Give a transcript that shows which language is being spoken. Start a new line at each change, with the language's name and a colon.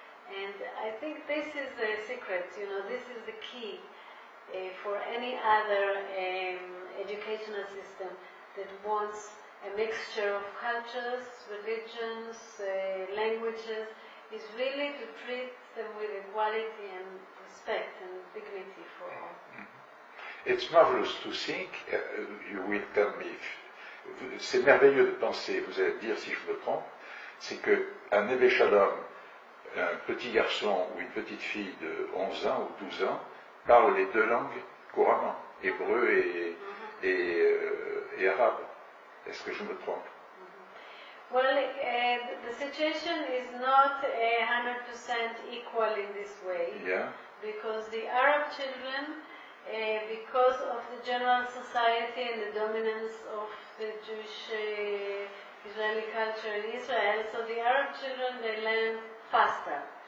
English: And I think this is the secret, this is the key for any other educational system that wants a mixture of cultures, religions, languages, is really to treat them with equality and respect and dignity for all. It's marvelous to think, you will tell me,
French: c'est merveilleux de penser, vous allez dire si je me trompe, c'est qu'un Neve Shalom, un petit garçon ou une petite fille de 11 ans ou 12 ans, parle les 2 langues couramment, hébreu et arabe. Est-ce que je me trompe?
English: Well, the situation is not 100% equal in this way, because the Arab children, because of the general society and the dominance of the Jewish Israeli culture in Israel, so the Arab children, they learn faster.